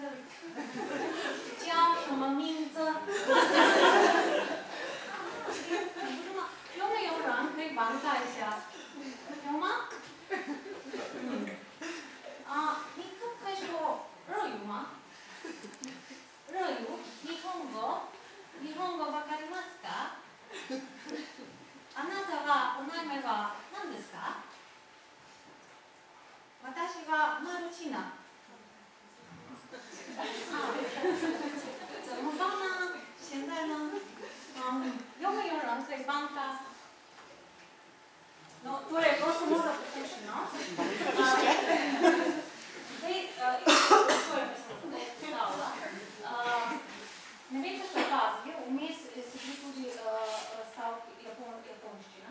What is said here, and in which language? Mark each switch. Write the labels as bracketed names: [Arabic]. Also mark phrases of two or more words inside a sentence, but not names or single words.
[Chinese] 叫什么名字？有没有人可以帮他一下？有吗？你可不可以说日语吗？ [Japanese] 日语？ 日本語わかりますか？あなたはお名前は何ですか？私はマルチナ。 [Chinese] 怎么办呢？现在呢？有没有人可以帮他 ？ [Slovenian] No, torej, prosim za poslušano. Zdaj, ne vem, če ste opazili, vmes se bili tudi stavki japonščina.